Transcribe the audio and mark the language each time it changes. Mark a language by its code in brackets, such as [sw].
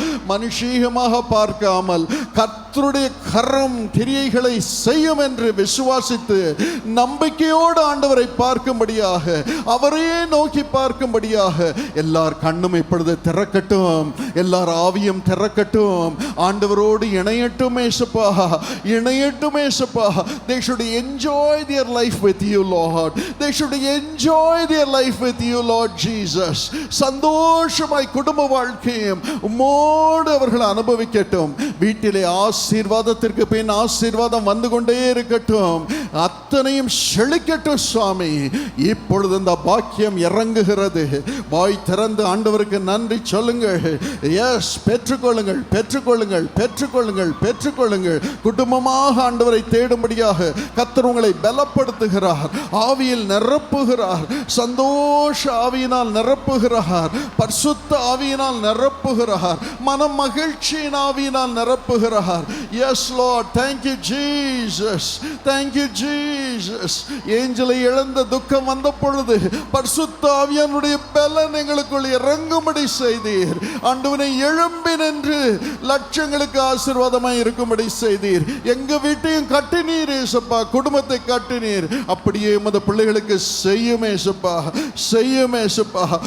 [ta] மனுஷீகமாக பார்க்காமல் கர்த்தருடைய கரம் கிரியைகளை செய்யும் என்று விசுவாசித்து நம்பிக்கையோடு ஆண்டவரை பார்க்கும்படியாக, அவரையே நோக்கி பார்க்கும்படியாக எல்லார் கண்ணும் இப்பொழுது திறக்கட்டும், எல்லார் ஆவியும் திறக்கட்டும். ஆண்டவரோடு இணையட்டும் இயேசுப்பா, இணையட்டும் இயேசுப்பா. [en] They should enjoy their life with you Lord. They should enjoy their life with you Lord Jesus. [ta] சந்தோஷமாய் குடும்ப வாழ்க்கையும் உம்மோடு அவர்கள் அனுபவிக்கட்டும். வீட்டிலே ஆசீர்வாதத்திற்கு பின் ஆசீர்வாதம் வந்து கொண்டே இருக்கட்டும். அத்தனையும் செழிக்கட்டும் சுவாமி. இப்பொழுது இந்த பாக்கியம் இறங்குகிறது. வாய் திறந்து ஆண்டவருக்கு நன்றி சொல்லுங்கள். எஸ், பெற்றுக்கொள்ளுங்கள், பெற்றுக்கொள்ளுங்கள், பெற்றுக்கொள்ளுங்கள், பெற்றுக்கொள்ளுங்கள். குடும்பமாக ஆண்டவரை தேடும்படியாக கர்த்தர் உங்களை பலப்படுத்துகிறார், ஆவியில் நிரப்புகிறார், சந்தோஷ ஆவியினால் நிரப்புகிறார், பரிசுத்த ஆவியினால் நிரப்புகிறார், மன மகிழ்ச்சியின் ஆவியினால் நிரப்புகிறார். [en] Yes lord, thank you Jesus, thank you Jesus. [ta] ஏஞ்சலை இழந்த துக்கம் வந்த பொழுது பரிசுத்த ஆவியானுடைய பலன் எங்களுக்குள் இறங்கும்படி செய்தீர். ஆண்டவனை எழும்பி நின்று லட்சங்களுக்கு ஆசீர்வாதமாய் இருக்கும்படி செய்தீர். எங்க வீட்டையும் கட்டினீர் ஏசப்பா, குடும்பத்தை கட்டினீர். அப்படியே உமது பிள்ளைகளுக்கு செய்யும் ஏசப்பா, செய்யும் ஏசப்பா.